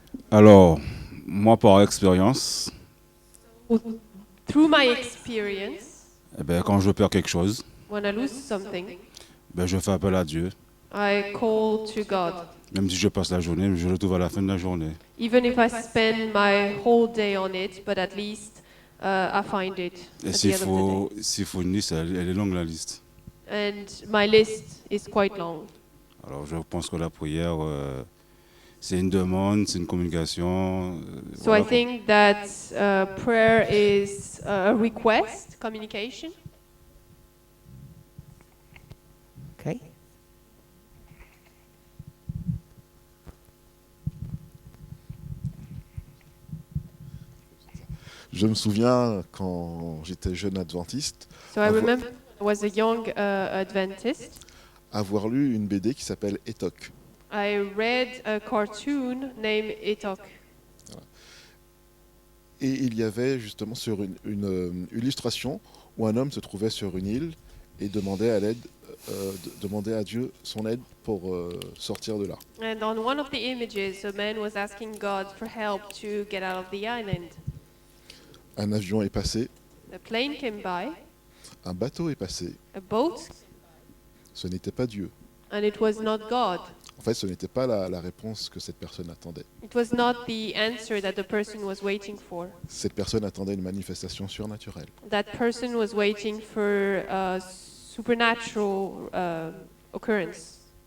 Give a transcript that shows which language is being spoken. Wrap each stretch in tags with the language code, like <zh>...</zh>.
<fr>Alors, moi, par expérience,</fr> <en>Through my experience,</en> <fr>eh ben, quand je perds quelque chose,</fr> <en>when I lose something,</en> <fr>ben, je fais appel à Dieu.</fr> <en>I call to God.</en> <fr>Même si je passe la journée, je le trouve à la fin de la journée.</fr> <en>Even if I spend my whole day on it, but at least I find it</en> <fr>Et</fr> <en>at the</en> <fr>s'il</fr> <en>end of the day.</en> <fr>faut une liste, elle est longue la liste.</fr> <en>And my list is quite long.</en> <fr>Alors je pense que la prière, c'est une demande, c'est une communication.</fr> <en>So</en> <fr>Voilà.</fr> <en>I think that prayer is a request, communication. Okay.</en> <fr>Je me souviens quand j'étais jeune adventiste,</fr> <en>So I remember I was a young Adventist.</en> <fr>avoir lu une BD qui s'appelle Etoc.</fr> <en>I read a cartoon named Etoch.</en> <fr>Et il y avait justement sur une illustration où un homme se trouvait sur une île et demandait à l'aide, demandait à Dieu son aide pour sortir de là.</fr> <en>And on one of the images, a man was asking God for help to get out of the island.</en> <fr>Un avion est passé,</fr> <en>A plane came by,</en> <fr>un bateau est passé,</fr> <en>a boat,</en> <fr>ce n'était pas Dieu.</fr> <en>and it was not God.</en> <fr>En fait, ce n'était pas la réponse que cette personne attendait.</fr> <en>It was not the answer that the person was waiting for.</en> <fr>Cette personne attendait une manifestation surnaturelle.</fr> <en>That person was waiting for a supernatural occurrence.</en>